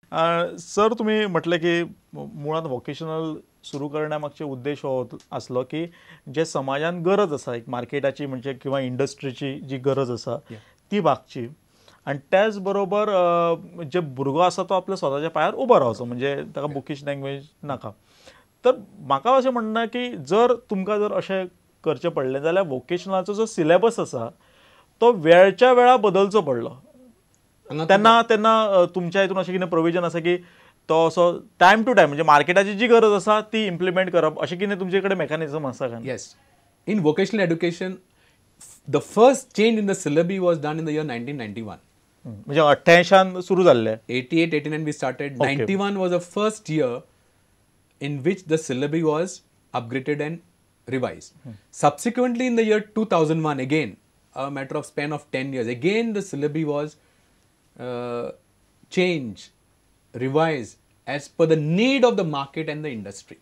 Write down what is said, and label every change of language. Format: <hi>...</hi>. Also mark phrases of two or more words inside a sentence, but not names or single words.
<kok>सर तुम्ही म्हटलं की मुळात वोकेशनल सुरू करण्यामागचे उद्देश हो असलो की जे समाजान गरज आसा एक मार्केटाची म्हणजे किंवा इंडस्ट्रीची जी गरज आसा ती भागची आणि त्याच बरोबर जे भुरगो आसा तो आपल्या स्वताच्या पायार उबो रावचो म्हणजे ताका</kok> <en>bookish language</en> <kok>नाका. तर म्हाका अशें म्हणना की जर तुमकां जर अशें करचें पडलें जाल्यार वोकेशनलाचो जो सिलेबस आसा तो वेळच्या वेळा बदलचो पडलो. तेन्ना तेन्ना तुमच्या हितून अशें कितें प्रोविजन आसा की तो असो</kok> <en>time to time</en> <kok>म्हणजे मार्केटाची जी गरज आसा ती इम्प्लिमेंट करप अशें कितें तुमचे कडेन मेकॅनिझम आसा काय?</kok> <en>Yes. In vocational education, the first change in the syllabi was done in the year 1991.</en> <kok>म्हणजे 88 सुरू जाल्ले.</kok> <en>88, 89 we started. 91 was the first year in which the syllabi was upgraded and revised. Subsequently, in the year 2001, again, a matter of span of 10 years, again the syllabi was changed, revised as per the need of the market and the industry.</en>